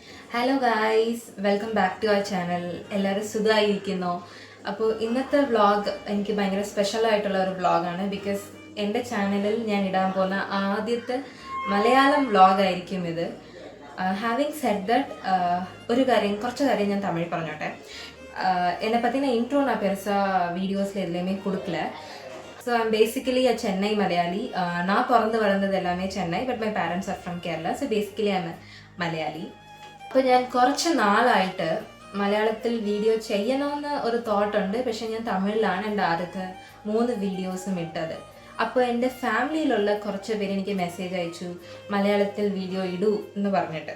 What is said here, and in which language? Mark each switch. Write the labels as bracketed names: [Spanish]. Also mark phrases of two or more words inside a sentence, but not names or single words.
[English] Hello guys, welcome back to our channel. എല്ലാവരും സുഖമായിരിക്കുന്നോ? [Malayalam] അപ്പോൾ ഇന്നത്തെ വ്ളോഗ് എനിക്ക് ഭയങ്കര സ്പെഷ്യൽ ആയിട്ടുള്ള ഒരു വ്ളോഗാണ്. ബിക്കോസ് എൻ്റെ ചാനലിൽ ഞാൻ ഇടാൻ പോകുന്ന ആദ്യത്തെ മലയാളം വ്ളോഗായിരിക്കും ഇത്. [English] Having said that, കുറച്ച് കാര്യം ഞാൻ തമിഴ് പറഞ്ഞോട്ടെ. [Tamil] என்னை பற்றின இன்ட்ரோ நான் பெருசாக வீடியோஸில் எதுலேயுமே கொடுக்கல. [English] So I'm basically a Chennai Malayali. நான் பிறந்து வளர்ந்தது எல்லாமே சென்னை, But my parents are from Kerala. So basically I'm Malayali. [Malayalam] അപ്പോൾ ഞാൻ കുറച്ച് നാളായിട്ട് മലയാളത്തിൽ വീഡിയോ ചെയ്യണമെന്ന് ഒരു തോട്ടുണ്ട്. പക്ഷെ ഞാൻ തമിഴിലാണ് എൻ്റെ ആദ്യത്തെ 3 വീഡിയോസും ഇട്ടത്. അപ്പോൾ എൻ്റെ ഫാമിലിയിലുള്ള കുറച്ച് പേര് എനിക്ക് മെസ്സേജ് അയച്ചു, മലയാളത്തിൽ വീഡിയോ ഇടൂ എന്ന് പറഞ്ഞിട്ട്.